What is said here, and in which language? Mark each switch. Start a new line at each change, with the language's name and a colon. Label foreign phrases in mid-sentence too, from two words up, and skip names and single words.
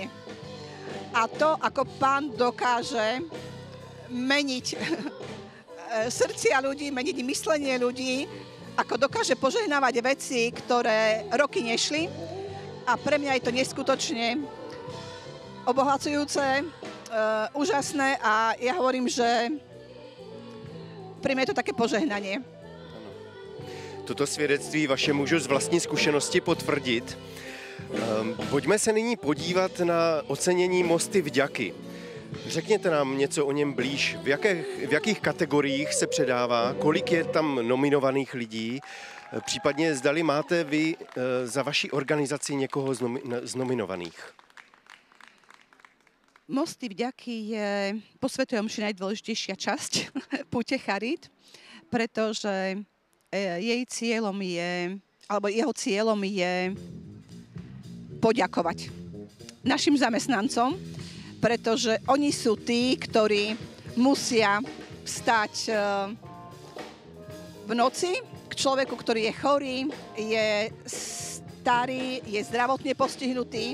Slovak: A to, ako Pán dokáže meniť srdcia ľudí, meniť myslenie ľudí, ako dokáže požehnávať veci, ktoré roky nešli. A pre mňa je to neskutočne obohacujúce, úžasné a ja hovorím, že pre mňa je to také požehnanie.
Czech: Toto svědectví vaše můžu z vlastní zkušenosti potvrdit. Pojďme se nyní podívat na ocenění Mosty vďaky. Řekněte nám něco o něm blíž. V jakých kategoriích se předává, kolik je tam nominovaných lidí, případně zdali máte vy za vaši organizaci někoho z nominovaných?
Slovak: Mosty vďaky je po Svätej omši najdôležitejšia časť púte charít, pretože jej cieľom je, alebo jeho cieľom je poďakovať našim zamestnancom, pretože oni sú tí, ktorí musia vstať v noci k človeku, ktorý je chorý, je starý, je zdravotne postihnutý.